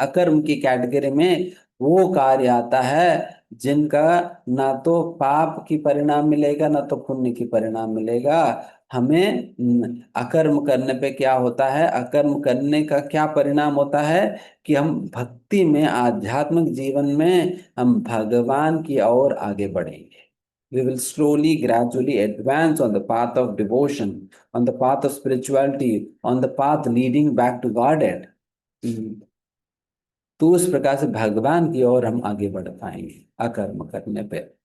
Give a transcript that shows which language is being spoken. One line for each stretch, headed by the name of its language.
Hindi: अकर्म की कैटेगरी में वो कार्य आता है जिनका ना तो पाप की परिणाम मिलेगा, ना तो पुण्य की परिणाम मिलेगा। हमें अकर्म करने पे क्या होता है, अकर्म करने का क्या परिणाम होता है कि हम भक्ति में, आध्यात्मिक जीवन में हम भगवान की ओर आगे बढ़ेंगे।
English: We will slowly, gradually advance on the path of devotion, on the path of spirituality, on the path leading back to Godhead.
Hindi: तो उस प्रकार से भगवान की ओर हम आगे बढ़ पाएंगे अकर्म करने पे।